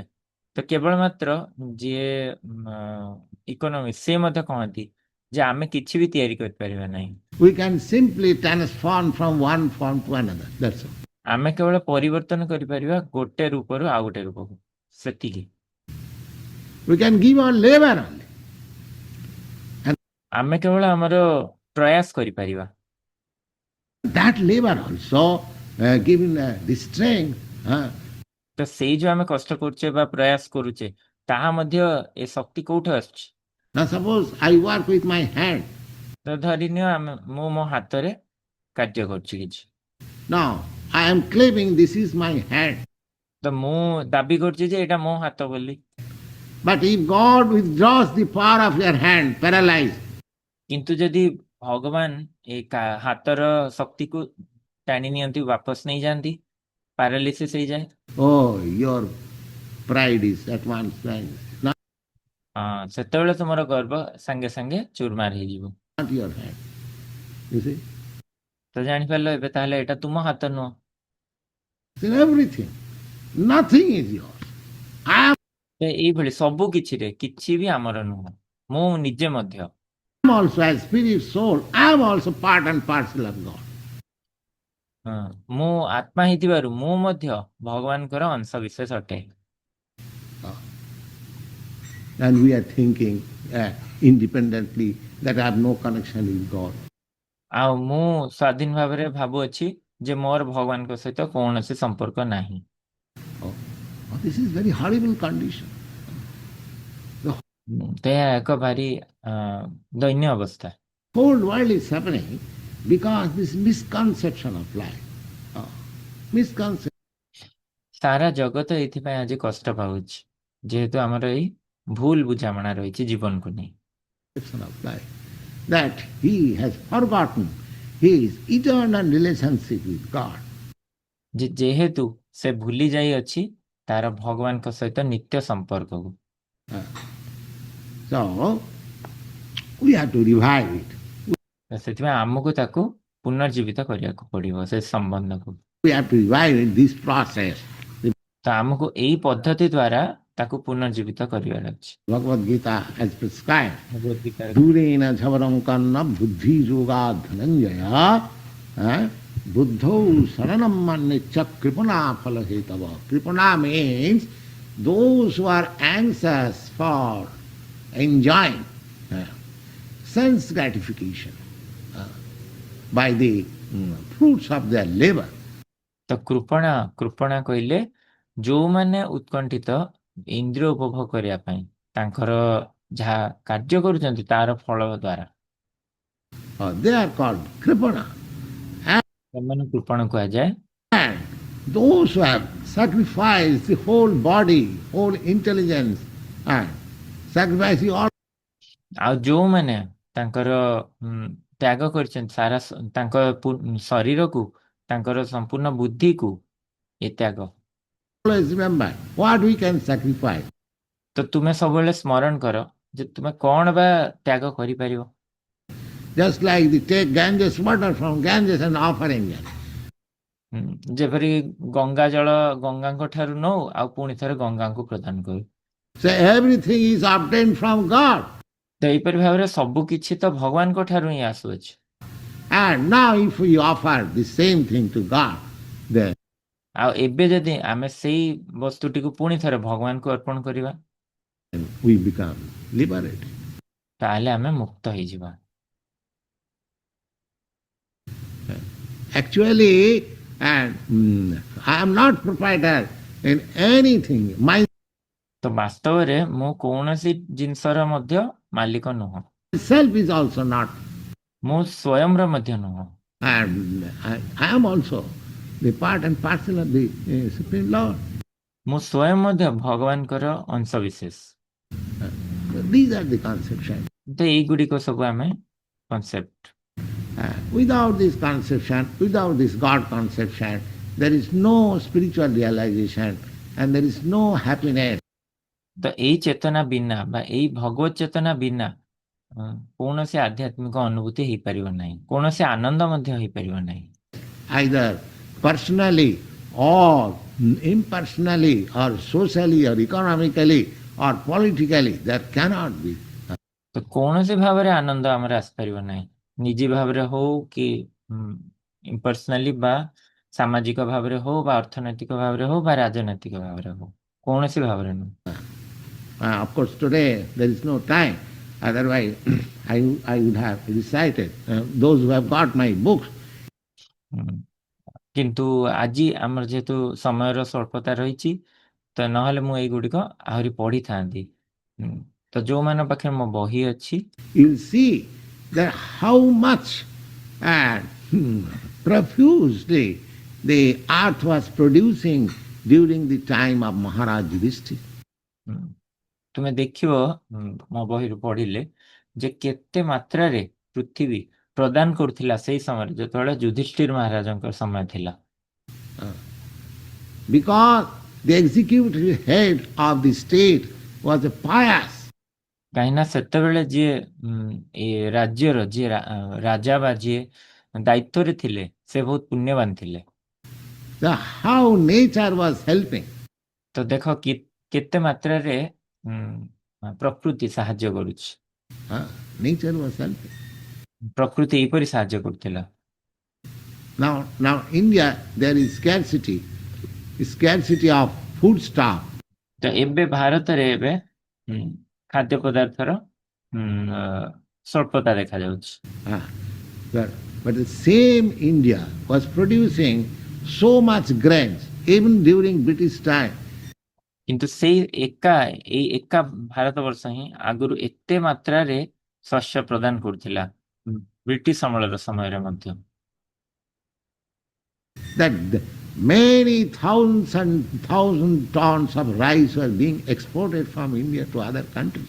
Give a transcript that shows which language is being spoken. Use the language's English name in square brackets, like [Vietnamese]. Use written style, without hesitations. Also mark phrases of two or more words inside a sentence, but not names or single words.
[Odia] ତ କେବଳ ମାତ୍ର ଯିଏ ଇକୋନୋମିକ୍ସ ସେ ମଧ୍ୟ କହନ୍ତି ଯେ ଆମେ କିଛି ବି ତିଆରି କରିପାରିବା ନାହିଁ। [English] We can simply transform from one form to another. That's all. [Odia] ଆମେ କେବଳ ପରିବର୍ତ୍ତନ କରିପାରିବା ଗୋଟେ ରୂପରୁ ଆଉ ଗୋଟେ ରୂପକୁ, ସେତିକି। [English] We can give our labor only. [Odia] ଆମେ କେବଳ ଆମର ପ୍ରୟାସ କରିପାରିବା। [English] That labor also given the strength. [Odia] ତ ସେଇ ଯୋଉ ଆମେ କଷ୍ଟ କରୁଛେ ବା ପ୍ରୟାସ କରୁଛେ ତାହା ମଧ୍ୟ ଏ ଶକ୍ତି କୋଉଠୁ ଆସୁଛି? [English] Now suppose I work with my hand. [Odia] ତ ଧରିନିଅ ମୁଁ ମୋ ହାତରେ କାର୍ଯ୍ୟ କରୁଛି କିଛି। [English] Now I am claiming this is my hand. [Odia] ତ ମୁଁ ଦାବି କରୁଛି ଯେ ଏଇଟା ମୋ ହାତ ବୋଲି। [English] But if God withdraws the power of your hand, paralyzed, [Odia] କିନ୍ତୁ ଯଦି ଭଗବାନ ଏ ହାତର ଶକ୍ତିକୁ ଟାଣି ନିଅନ୍ତି, ବାପସ ନେଇଯାଆନ୍ତି, ପାରାଲିସିସ୍ ହେଇଯାଏ। [English] oh, your pride is at once vanished. [Odia] ସେତେବେଳେ ତୁମର ଗର୍ବ ସାଙ୍ଗେ ସାଙ୍ଗେ ଚୁରମାର ହେଇଯିବ। [English] Not your hand. You see? [Odia] ତ ଜାଣିପାରିଲ ଏବେ ତାହେଲେ ଏଇଟା ତୁମ ହାତ ନୁହଁ। [English] In everything, nothing is yours. I [Odia] ଏଇଭଳି ସବୁ କିଛିରେ କିଛି ବି ଆମର ନୁହଁ। ମୁଁ ନିଜେ ମଧ୍ୟ [English] am also as spirit, soul. I am also part and parcel of God. [Odia] ମୁଁ ଆତ୍ମା ହେଇଥିବାରୁ ମୁଁ ମଧ୍ୟ ଭଗବାନଙ୍କର ଅଂଶ ବିଶେଷ ଅଟେ। [English] And we are thinking independently that I have no connection with God. [Odia] ଆଉ ମୁଁ ସ୍ୱାଧୀନ ଭାବରେ ଭାବୁଅଛି ଯେ ମୋର ଭଗବାନଙ୍କ ସହିତ କୌଣସି ସମ୍ପର୍କ ନାହିଁ। [English] This is very horrible condition. [Odia] ତ ଏହା ଏକ ଭାରି ଦୈନ୍ୟ ଅବସ୍ଥା। [English] Whole world is suffering because this misconception of life. Misconception [Odia] ସାରା ଜଗତ ଏଇଥିପାଇଁ ଆଜି କଷ୍ଟ ପାଉଛି ଯେହେତୁ ଆମର ଏଇ ଭୁଲ ବୁଝାମଣା ରହିଛି ଜୀବନକୁ ନେଇ। [English] of life. That he has forgotten his eternal relationship with God. [Odia] ଯେହେତୁ ସେ ଭୁଲି ଯାଇଅଛି ତାର ଭଗବାନଙ୍କ ସହିତ ନିତ୍ୟ ସମ୍ପର୍କକୁ। [English] So we have to revive it. [Odia] ସେଥିପାଇଁ ଆମକୁ ତାକୁ ପୁନର୍ଜୀବିତ କରିବାକୁ ପଡିବ ସେ ସମ୍ବନ୍ଧକୁ। [English] We have to revive it, this process. [Odia] ତ ତ ଆମକୁ ଏଇ ପଦ୍ଧତି ଦ୍ଵାରା ତାକୁ ପୁନର୍ଜୀବିତ କରିବାର ଅଛି। [English] Bhagavad Gita has prescribed. [Odia] ଭଗବଦ୍ ଗୀତାରେ [Sanskrit] दूरेण झवरंकन्न बुद्धि योग धनंजय बुद्धो शरणम् मन्निच कृपण फल हेतव. [English] Kripana means those who are anxious for enjoying sense gratification by the fruits of their labor. [Odia] ତ କୃପଣା କୃପଣା କହିଲେ ଯୋଉମାନେ ଉତ୍କଣ୍ଠିତ ଇନ୍ଦ୍ରିୟ ଉପଭୋଗ କରିବା ପାଇଁ ତାଙ୍କର ଯାହା କାର୍ଯ୍ୟ କରୁଛନ୍ତି ତାର ଫଳ ଦ୍ଵାରା [English] They are called kripana. [Odia] ସେମାନଙ୍କୁ କୃପଣ କୁହାଯାଏ। [English] And those who have sacrificed the whole body, whole intelligence, and sacrificing all [Odia] ଆଉ ଯୋଉମାନେ ତାଙ୍କର ତ୍ୟାଗ କରିଛନ୍ତି ସାରା ତାଙ୍କ ଶରୀରକୁ ତାଙ୍କର ସମ୍ପୂର୍ଣ୍ଣ ବୁଦ୍ଧିକୁ ଏ ତ୍ୟାଗ। [English] always remember what we can sacrifice. [Odia] ତ ତୁମେ ସବୁବେଳେ ସ୍ମରଣ କର ଯେ ତୁମେ କଣ ବା ତ୍ୟାଗ କରିପାରିବ। [English] Just like they take Ganges water from Ganges and offering it. [Odia] ଯେପରି ଗଙ୍ଗା ଜଳ ଗଙ୍ଗାଙ୍କ ଠାରୁ ନଉ ଆଉ ପୁଣି ଥରେ ଗଙ୍ଗାଙ୍କୁ ପ୍ରଦାନ କରୁ। [English] So everything is obtained from God. [Odia] ତ ଏହିପରି ଭାବରେ ସବୁ କିଛି ତ ଭଗବାନଙ୍କ ଠାରୁ ହିଁ ଆସୁଅଛି। [English] And now if we offer the same thing to God, then [Odia] ଆଉ ଏବେ ଯଦି ଆମେ ସେଇ ବସ୍ତୁଟିକୁ ପୁଣି ଥରେ ଭଗବାନଙ୍କୁ ଅର୍ପଣ କରିବା [English] we become liberated. [Odia] ତାହେଲେ ଆମେ ମୁକ୍ତ ହେଇଯିବା। [English] Actually, and I am not proprietor in anything. [Odia] ତ ବାସ୍ତବରେ ମୁଁ କୌଣସି ଜିନିଷର ମଧ୍ୟ ମାଲିକ ନୁହଁ। [English] Myself is also not. [Odia] ମୁଁ ସ୍ୱୟଂର ମଧ୍ୟ ନୁହଁ। [English] And I am also the part and parcel of the Supreme Lord. [Odia] ମୁଁ ସ୍ୱୟଂ ମଧ୍ୟ ଭଗବାନଙ୍କର ଅଂଶ ବିଶେଷ। [English] These are the conceptions. [Odia] ତ ଏଇଗୁଡ଼ିକ ସବୁ ଆମେ କନସେପ୍ଟ। [English] Without this conception, without this God conception, there is no spiritual realization and there is no happiness. [Odia] ତ ଏଇ ଚେତନା ବିନା ବା ଏଇ ଭଗବତ ଚେତନା ବିନା କୌଣସି ଆଧ୍ୟାତ୍ମିକ ଅନୁଭୂତି ହେଇପାରିବ ନାହିଁ, କୌଣସି ଆନନ୍ଦ ମଧ୍ୟ ହେଇପାରିବ ନାହିଁ। [English] Either personally or impersonally or socially or economically or politically, there cannot be. [Odia] ତ କୌଣସି ଭାବରେ ଆନନ୍ଦ ଆମର ଆସିପାରିବ ନାହିଁ, ନିଜେ ଭାବରେ ହଉ କି ଇମ୍ପର୍ସନାଲି ବା ସାମାଜିକ ଭାବରେ ହଉ ବା ଅର୍ଥନୈତିକ ଭାବରେ ହଉ ବା ରାଜନୈତିକ ଭାବରେ ହଉ, କୌଣସି ଭାବରେ ନୁହେଁ। [English] Of course, today there is no time. Otherwise, I would have recited. Those who have got my books. [Odia] କିନ୍ତୁ ଆଜି ଆମର ଯେହେତୁ ସମୟର ସ୍ୱଳ୍ପତା ରହିଛି ତ ନହେଲେ ମୁଁ ଏଇଗୁଡ଼ିକ ଆହୁରି ପଢିଥାନ୍ତି। ତ ଯୋଉମାନଙ୍କ ପାଖରେ ମୋ ବହି ଅଛି [English] You'll see that how much profusely the earth was producing during the time of Maharaj Yudhishthira. [Odia] ତୁମେ ଦେଖିବ ମୋ ବହିରୁ ପଢିଲେ ଯେ କେତେ ମାତ୍ରାରେ ପୃଥିବୀ ପ୍ରଦାନ କରୁଥିଲା ସେଇ ସମୟରେ ଯେତେବେଳେ ଯୁଧିଷ୍ଠିର ମହାରାଜଙ୍କ ସମୟ ଥିଲା। [English] Because the executive head of the state was a pious. [Odia] କାହିଁକିନା ସେତେବେଳେ ଯିଏ ଏ ରାଜ୍ୟର ଯିଏ ରାଜା ବା ଯିଏ ଦାୟିତ୍ୱରେ ଥିଲେ ସେ ବହୁତ ପୁଣ୍ୟବାନ ଥିଲେ। [English] How nature was helping. [Odia] ତ ଦେଖ କେତେ ମାତ୍ରାରେ ପ୍ରକୃତି ସାହାଯ୍ୟ କରୁଛି। [English] Nature was helping. [Odia] ପ୍ରକୃତି ଏହିପରି ସାହାଯ୍ୟ କରୁଥିଲା। [English] Now India there is scarcity of food stuff. [Odia] ତ ଏବେ ଭାରତରେ ଏବେ ଖାଦ୍ୟ ପଦାର୍ଥର ସ୍ୱଳ୍ପତା ଦେଖାଯାଉଛି। [English] But the same India was producing so much grains even during British time. [Odia] କିନ୍ତୁ ସେଇ ଏକା ଭାରତବର୍ଷ ହିଁ ଆଗରୁ ଏତେ ମାତ୍ରାରେ ଶସ୍ୟ ପ୍ରଦାନ କରୁଥିଲା ବ୍ରିଟିଶ ଅମଳର ସମୟରେ ମଧ୍ୟ। [English] That many thousands and thousands tons of rice were being exported from India to other countries.